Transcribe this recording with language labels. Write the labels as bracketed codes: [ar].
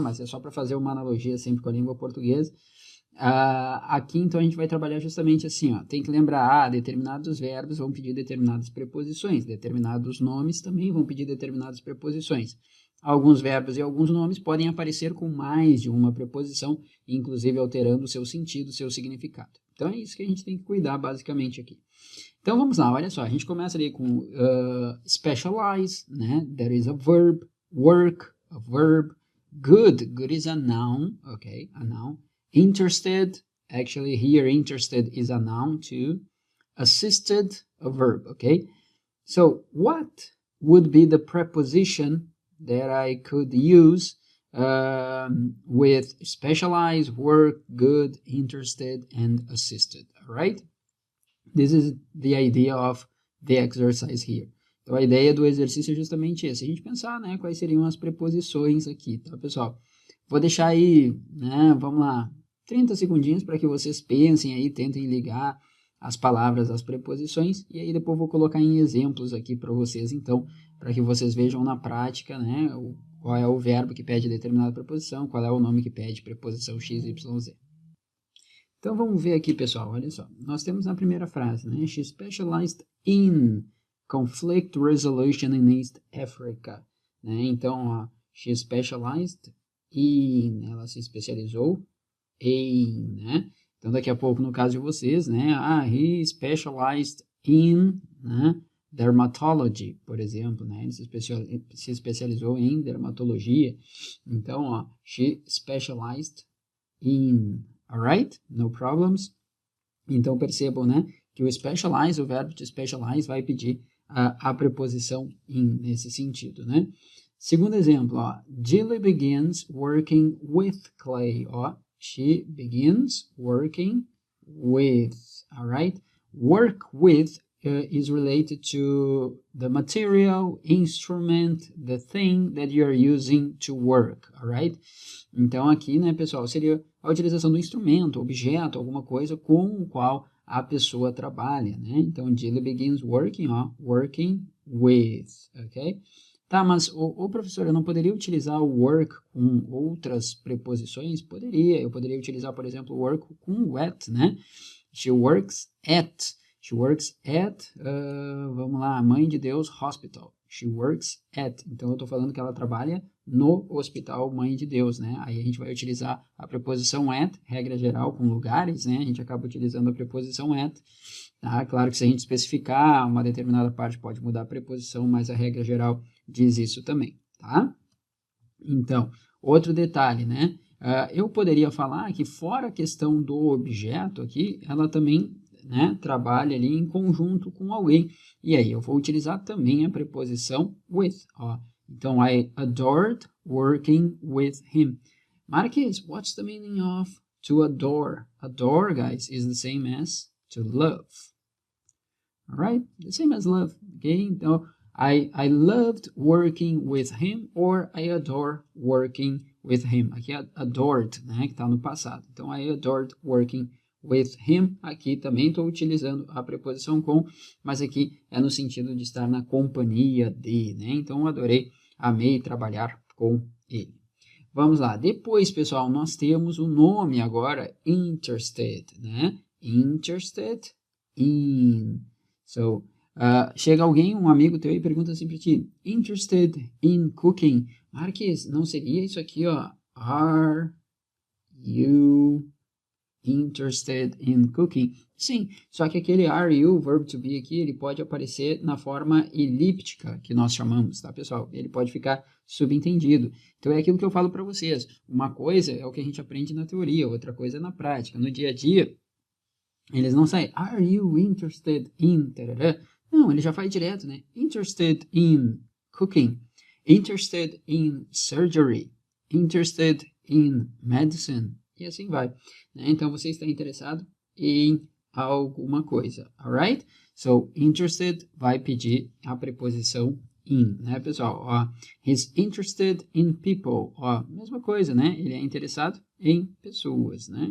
[pt] Mas é só para fazer uma analogia sempre com a língua portuguesa. Aqui, então, a gente vai trabalhar justamente assim, ó, tem que lembrar, determinados verbos vão pedir determinadas preposições, determinados nomes também vão pedir determinadas preposições. Alguns verbos e alguns nomes podem aparecer com mais de uma preposição, inclusive alterando o seu sentido, o seu significado. Então, é isso que a gente tem que cuidar basicamente aqui. Então, vamos lá, olha só, a gente começa ali com specialize, né? [en] There is a verb, work, a verb, good is a noun, okay, a noun. Interested, actually here interested is a noun too. Assisted, a verb, okay? So what would be the preposition that I could use with specialized, work, good, interested, and assisted, all right? This is the idea of the exercise here. [pt] Então, a ideia do exercício é justamente essa. A gente pensar, né, quais seriam as preposições aqui, tá, pessoal? Vou deixar aí, né, vamos lá, 30 segundinhos para que vocês pensem aí, tentem ligar as palavras às preposições, e aí depois vou colocar em exemplos aqui para vocês, então, para que vocês vejam na prática, né, qual é o verbo que pede determinada preposição, qual é o nome que pede preposição X, Y, Z. Então, vamos ver aqui, pessoal, olha só. Nós temos na primeira frase, né, [en] She specialized in conflict resolution in East Africa, [pt] né, então, ó, [en] she specialized in, [pt] ela se especializou em, né? Então, daqui a pouco, no caso de vocês, né? [en] He specialized in, [pt] né, dermatology, por exemplo, né? Ele se especializou em dermatologia. Então, ó, [en] she specialized in, alright? No problems. [pt] Então, percebam, né, que o specialize, o verbo to specialize, vai pedir a preposição in nesse sentido, né? Segundo exemplo, ó, [en] Julie begins working with clay, ó. She begins working with, all right? Work with is related to the material, instrument, the thing that you are using to work, all right? [pt] Então, aqui, né, pessoal, seria a utilização do instrumento, objeto, alguma coisa com o qual a pessoa trabalha, né? [en] Então, Julie begins working, ó, working with, ok? [pt] Tá, mas, professor, eu não poderia utilizar o work com outras preposições? Poderia, eu poderia utilizar, por exemplo, work com at, né? [en] She works at, [pt] vamos lá, [en] Mãe de Deus Hospital. She works at, [pt] então eu estou falando que ela trabalha no Hospital Mãe de Deus, né? Aí a gente vai utilizar a preposição at, regra geral, com lugares, né? A gente acaba utilizando a preposição at. Tá? Claro que se a gente especificar uma determinada parte pode mudar a preposição, mas a regra geral diz isso também, tá? Então, outro detalhe, né? Eu poderia falar que fora a questão do objeto aqui, ela também, né, trabalha ali em conjunto com alguém. E aí eu vou utilizar também a preposição with, ó. [en] Então, I adored working with him. Marquês, what's the meaning of to adore? Adore, guys, is the same as to love. Alright? The same as love, okay? [pt] Então, [en] I loved working with him, or I adore working with him. [pt] Aqui é adored, né, que está no passado. [en] Então, I adored working with him. [pt] Aqui também estou utilizando a preposição com, mas aqui é no sentido de estar na companhia de, né? Então, adorei, amei trabalhar com ele. Vamos lá. Depois, pessoal, nós temos o nome agora, interested, né? [en] Interested in. So, [pt] chega alguém, um amigo teu e pergunta assim para ti, [en] interested in cooking. [pt] Marques, não seria isso aqui, ó? [en] Are you interested in cooking? [pt] Sim, só que aquele are you, verb to be aqui, ele pode aparecer na forma elíptica, que nós chamamos, tá, pessoal? Ele pode ficar subentendido. Então, é aquilo que eu falo para vocês. Uma coisa é o que a gente aprende na teoria, outra coisa é na prática. No dia a dia, eles não saem, [en] are you interested in, [pt] tarará? Não, ele já faz direto, né? [en] Interested in cooking, interested in surgery, interested in medicine, [pt] e assim vai. Né? Então, você está interessado em alguma coisa, alright? So, interested vai pedir a preposição in, né, pessoal? [en] Ó, he's interested in people. [pt] Ó, mesma coisa, né? Ele é interessado em pessoas, né?